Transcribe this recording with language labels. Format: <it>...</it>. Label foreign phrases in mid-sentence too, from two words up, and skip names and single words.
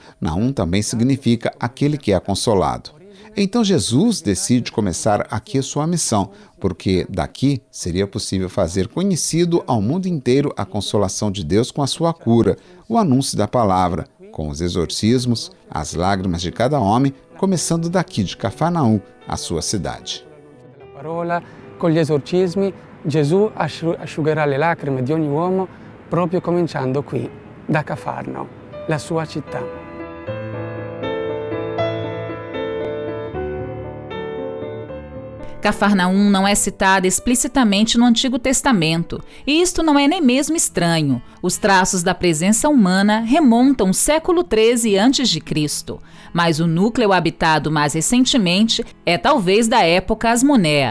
<pt>Naum também significa aquele que é consolado. Então Jesus decide começar aqui a sua missão, porque daqui seria possível fazer conhecido ao mundo inteiro a consolação de Deus com a sua cura, o anúncio da palavra, com os exorcismos, as lágrimas de cada homem, começando daqui de Cafarnaum, a sua cidade.</pt> <it>Com gli esorcismi, Gesù asciugherà le lacrime di ogni uomo, proprio cominciando qui, da Cafarnao, la sua città.</it> <pt>Cafarnaum não é citada explicitamente no Antigo Testamento, e isto não é nem mesmo estranho. Os traços da presença humana remontam ao século XIII a.C., mas o núcleo habitado mais recentemente é talvez da época asmonéa.</pt>